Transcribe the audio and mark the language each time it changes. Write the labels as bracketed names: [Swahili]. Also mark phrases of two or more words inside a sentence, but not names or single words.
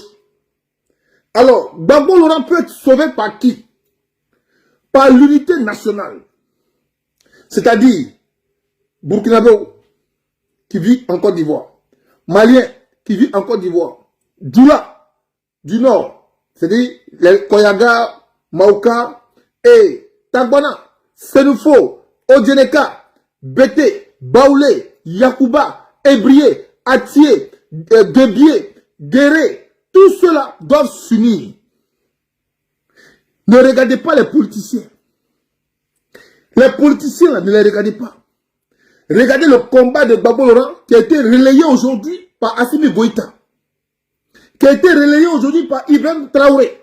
[French] Alors, Gbagbo Laurent peut être sauvé par qui? Par l'unité nationale. C'est-à-dire, Burkinabé qui vit en Côte d'Ivoire, Malien qui vit en Côte d'Ivoire, Djoula du Nord, c'est-à-dire les Koyaga, Maoka et Tagbana, Senufo, Odjeneka, Bété, Baoulé, Yakuba, Ebrié, Atié, Debié, Guéré, tout cela doivent s'unir. Ne regardez pas les politiciens. Les politiciens, là, ne les regardez pas. Regardez le combat de Gbagbo Laurent qui a été relayé aujourd'hui par Assimi Goïta. Qui a été relayé aujourd'hui par Ibrahim Traoré.